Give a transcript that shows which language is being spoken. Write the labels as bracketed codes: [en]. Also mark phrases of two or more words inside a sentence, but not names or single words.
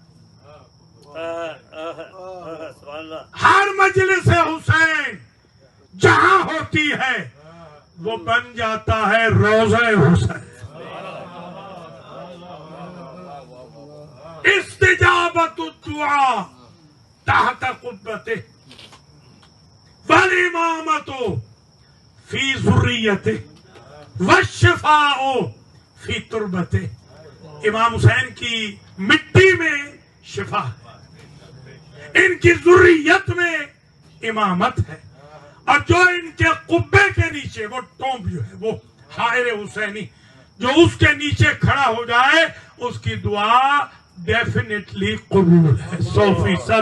[ur] ہر مجلس حسین جہاں ہوتی ہے وہ بن جاتا ہے روضہ حسین. [ar] استجابت الدعاء تحت قبته والامامت فی ذریته والشفاء فی تربته. [ur] امام حسین کی مٹی میں شفا ہے، ان کی ذریت میں امامت ہے، اور جو ان کے قبے کے نیچے وہ ٹومب جو ہے، وہ حائر حسینی جو اس کے نیچے کھڑا ہو جائے اس کی دعا ڈیفینیٹلی قبول ہے 100%.